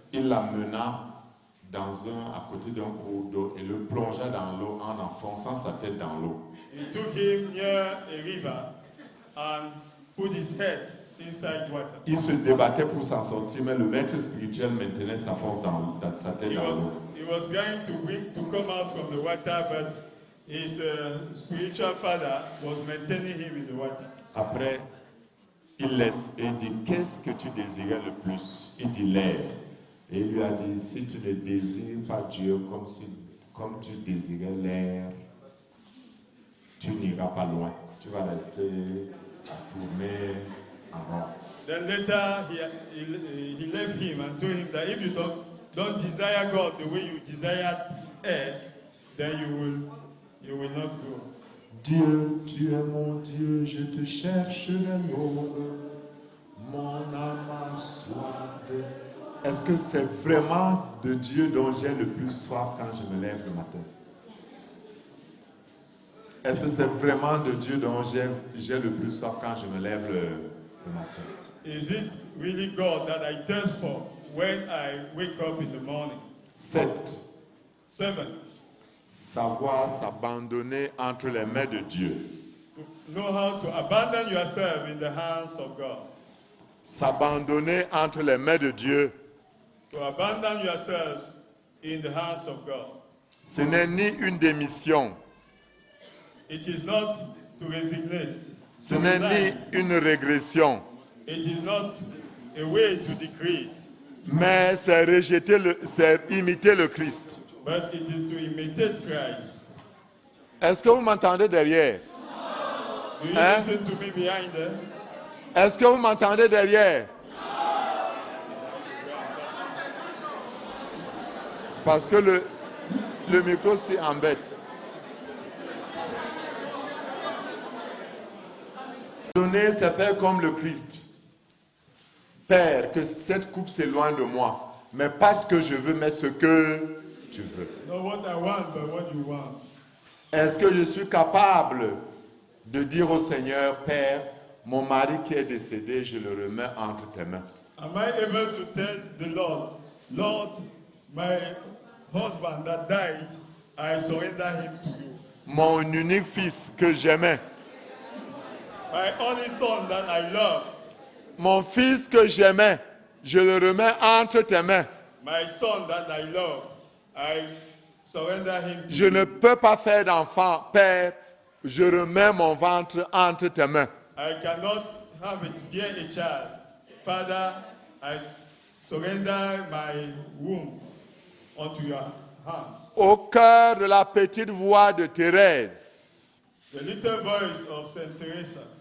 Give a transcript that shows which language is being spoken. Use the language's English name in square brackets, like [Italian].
[French] Il l'amena à côté d'un cours d'eau et le plongea dans l'eau en enfonçant sa tête dans l'eau. [English] He took him near a river and put his head inside water. [French] Il se débattait pour s'en sortir, mais le maître spirituel maintenait sa force dans sa tête dans l'eau. [English] He was trying to come out from the water, but his spiritual father was maintaining him in the water. [French] Après, il laisse et il dit, qu'est-ce que tu désirais le plus? Il dit l'air. Et il lui a dit, si tu ne désires pas Dieu comme tu désirais l'air, tu n'iras pas loin. Tu vas rester à tourner en rond. [English] Then later he left him and told him that if you don't desire God the way you desire air, then you will not go. [French] Dieu, tu es mon Dieu, je te chercherai l'aube. Mon âme a soif de... Est-ce que c'est vraiment de Dieu dont j'ai le plus soif quand je me lève le matin? Est-ce que c'est vraiment de Dieu dont j'ai le plus soif quand je me lève le matin? [English] Is it really God that I thirst for when I wake up in the morning? 7. 7. [French] Savoir s'abandonner entre les mains de Dieu. [English] To know how to abandon yourself in the hands of God. [French] S'abandonner entre les mains de Dieu. [English] To abandon yourselves in the hands of God. [French] Ce n'est ni une démission. [English] It is not to resignate. [French] Ce n'est ni une régression. [English] It is not a way to decrease. [French] Mais c'est c'est imiter le Christ. [English] But it is to imitate Christ. [French] Est-ce que vous m'entendez derrière? [English] Do you [French] Hein? [English] listen to me behind there? [French] Est-ce que vous m'entendez derrière? Parce que le micro s'y embête. Donner, c'est faire comme le Christ. Père, que cette coupe s'éloigne de moi. Mais pas ce que je veux, mais ce que tu veux. [English] Not what I want, but what you want. [French] Est-ce que je suis capable de dire au Seigneur, Père, mon mari qui est décédé, je le remets entre tes mains? [English] Am I able to tell the Lord, Lord, my husband that died, I surrender him to you. [French] Mon unique fils que j'aimais, [English] My only son that I love, [French] mon fils que j'aimais, je le remets entre tes mains. [English] my son that I love, I surrender him to [French] Je [English] you. [French] ne peux pas faire d'enfant, Père, je remets mon ventre entre tes mains. [English] I cannot have it bear a child. Father, I surrender my womb unto your hands. [French] Au cœur de la petite voix de Thérèse, [English] The little voice of Saint Teresa